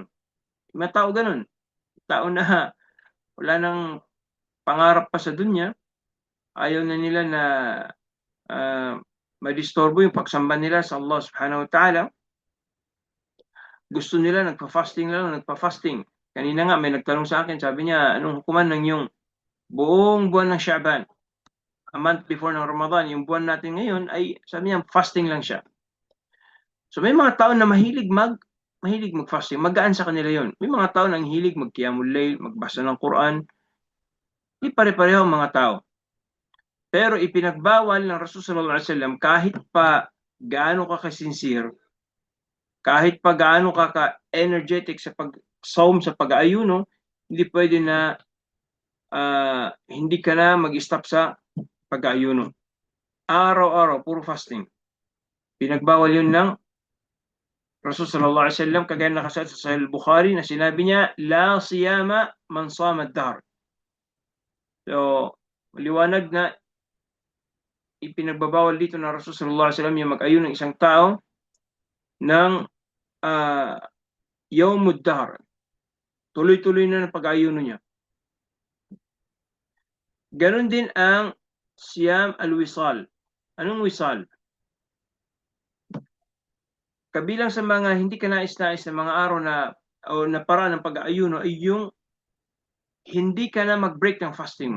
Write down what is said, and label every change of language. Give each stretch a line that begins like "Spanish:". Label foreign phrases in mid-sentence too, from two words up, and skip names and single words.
Filipino: May tao ganun. Tao na wala nang pangarap pa sa dunya, ayaw na nila na madisturbo yung pagsamba nila sa Allah
Arabic: سبحانه وتعالى.
Filipino: Gusto nila nagpa-fasting lang, nagpa-fasting. Kanina nga may nagtanong sa akin, sabi niya, anong hukuman ng yung buong buwan ng Sha'ban?
English: A month before
Filipino: ng Ramadan, yung buwan natin ngayon ay sabi niya fasting lang siya. So may mga tao na mahilig mag-fasting, magaan sa kanila yon. May mga tao nang hilig mag-
Arabic: قيام الليل,
Filipino: magbasa ng Quran. Hindi pare-pareho ang mga tao. Pero ipinagbawal ng Rasul
Arabic: صلى الله عليه وسلم
Filipino: kahit pa gaano ka kasincere, kahit pa gaano ka ka-energetic sa pag-saum, sa pag-aayuno, hindi pwede na hindi ka na mag-stop sa pag-aayuno. Araw-araw, puro fasting. Pinagbawal yun ng Rasul
Arabic: صلى الله عليه وسلم,
Filipino: kagaya nakasaad sa Sahih Bukhari na sinabi niya,
Arabic: لا صيام من صام الدهر.
Filipino: So, maliwanag na ipinagbabawal dito ng Rasul
Arabic: صلى الله عليه وسلم
Filipino: yung mag-ayuno ng isang tao ng
Arabic: يوم الدهر.
Filipino: Tuloy-tuloy na ng pag-ayuno niya. Ganon din ang
Arabic: صيام الوصال.
Filipino: Anong wisal? Kabilang sa mga hindi ka nais-nais na mga araw na paraan ng pag-aayuno ay yung hindi ka na mag-break ng fasting mo.